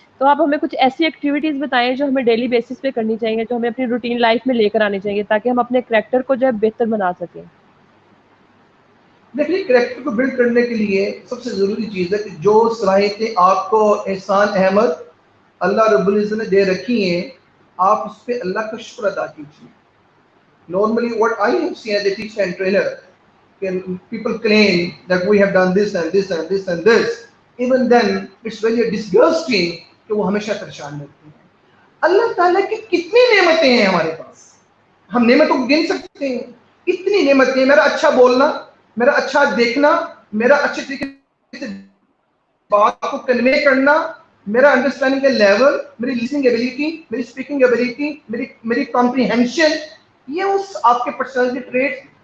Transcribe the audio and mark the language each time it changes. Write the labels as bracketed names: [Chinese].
[Urdu] تو آپ ہمیں کچھ ایسی ایکٹیویٹیز بتائیں جو ہمیں ڈیلی بیسس پہ کرنی چاہیے، جو ہمیں اپنی روٹین لائف میں لے کر آنی چاہیے تاکہ ہم اپنے کریکٹر کو جو ہے بہتر بنا سکیں. دیکھیے کریکٹر کو بلڈ کرنے کے لیے سب سے ضروری چیز ہے کہ جو صلاحیتیں آپ کو احسان احمد اللہ رب العزت نے دے رکھی ہیں، آپ اس پہ اللہ کا شکر ادا کیجیے. [English] Normally what I have seen as a teacher and trainer, people claim that we have done this and this and this and this. Even then it's very disgusting [Urdu] کہ وہ ہمیشہ پریشان رہتے ہیں. اللہ تعالیٰ کی کتنی نعمتیں ہیں ہمارے پاس، ہم نعمتوں کو گن سکتے ہیں. اتنی نعمتیں، میرا اچھا بولنا، میرا اچھا دیکھنا، میرا اچھے طریقے سے بات کو کنوے کرنا، میرا انڈرسٹینڈنگ کا لیول، میری لسننگ ایبلٹی، میری اسپیکنگ ایبلٹی، میری کمپریہنشن، یہ اس آپ کے پرسنالٹی ٹریٹ.